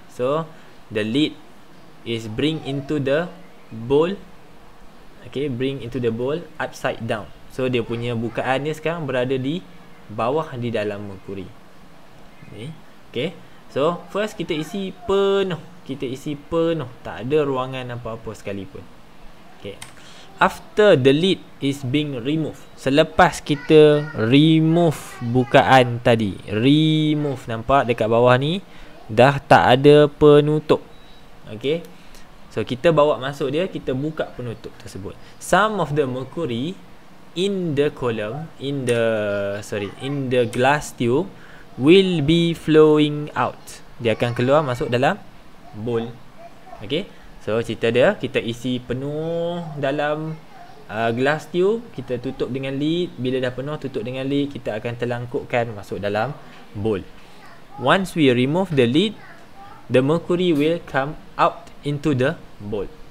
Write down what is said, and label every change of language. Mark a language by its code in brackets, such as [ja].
[en] So the lid is bring into the bowl. Okay, bring into the bowl upside down. [ms] So dia punya bukaan dia sekarang berada di bawah di dalam mercury. Okay. So first kita isi penuh. Kita isi penuh. Tak ada ruangan apa-apa sekalipun. Okay. [en] After the lid is being removed, [ms] selepas kita remove bukaan tadi, remove, nampak dekat bawah ni dah tak ada penutup. Okay. So kita bawa masuk dia, kita buka penutup tersebut. [en] Some of the mercury in the column, in the glass tube will be flowing out. [ms] Dia akan keluar masuk dalam bowl. Okay. So cerita dia, kita isi penuh dalam glass tube, kita tutup dengan lid. Bila dah penuh, tutup dengan lid, kita akan terlangkupkan masuk dalam bowl. [en] Once we remove the lid, the mercury will come out into the bowl.